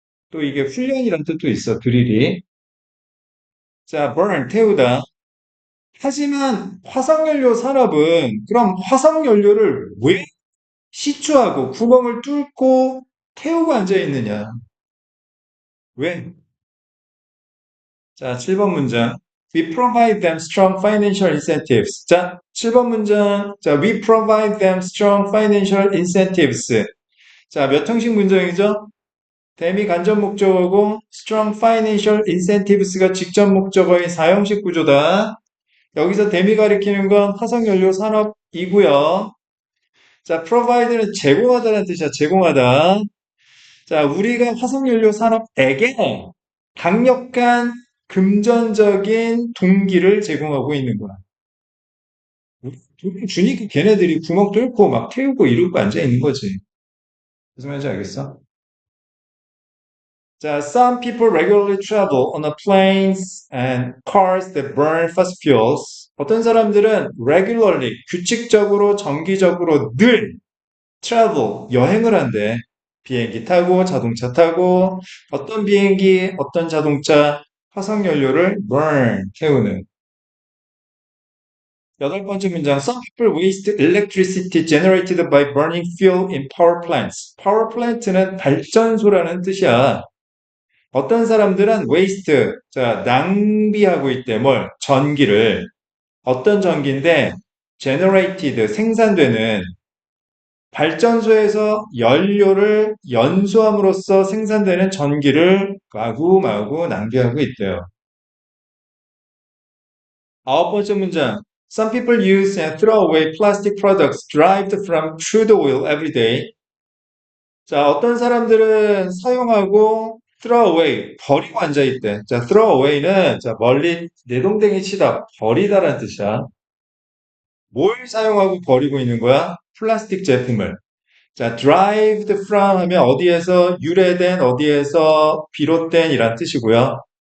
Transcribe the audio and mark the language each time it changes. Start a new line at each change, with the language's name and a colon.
Korean: 또 이게 훈련이란 뜻도 있어, 드릴이. 자, burn, 태우다. 하지만 화석연료 산업은 그럼 화석연료를 왜 시추하고 구멍을 뚫고 태우고 앉아 있느냐? 왜? 자, 7번 문장.
English: We provide them strong financial incentives.
Korean: 자, 7번 문장.
English: 자, we provide them strong financial incentives.
Korean: 자, 몇 형식 문장이죠? 대미 간접 목적어고
English: strong financial incentives
Korean: 가 직접 목적어인 4형식 구조다. 여기서 대미 가리키는 건 화석연료 산업이고요. 자, provide는 제공하다는 뜻이야. 제공하다. 자, 우리가 화석연료 산업에게 강력한 금전적인 동기를 제공하고 있는 거야. 돈 주니까 걔네들이 구멍 뚫고 막 태우고 이러고 앉아 있는 거지. 무슨 말인지 알겠어?
English: 자, some people regularly travel on the planes and cars that burn fossil fuels.
Korean: 어떤 사람들은 regularly, 규칙적으로, 정기적으로 늘 travel, 여행을 한대. 비행기 타고, 자동차 타고, 어떤 비행기, 어떤 자동차, 화석연료를 burn, 태우는. 여덟 번째 문장.
English: Some people waste electricity generated by burning fuel in power plants.
Korean: power plant는 발전소라는 뜻이야. 어떤 사람들은 waste, 자, 낭비하고 있대. 뭘? 전기를. 어떤 전기인데, generated, 생산되는 발전소에서 연료를 연소함으로써 생산되는 전기를 마구마구 낭비하고 있대요. 아홉 번째 문장.
English: Some people use and throw away plastic products derived from crude oil every day.
Korean: 자, 어떤 사람들은 사용하고 throw away, 버리고 앉아있대. 자, throw away는 자, 멀리 내동댕이 치다, 버리다라는 뜻이야. 뭘 사용하고 버리고 있는 거야? 플라스틱 제품을. 자, derived from 하면 어디에서 유래된, 어디에서 비롯된 이란 뜻이고요.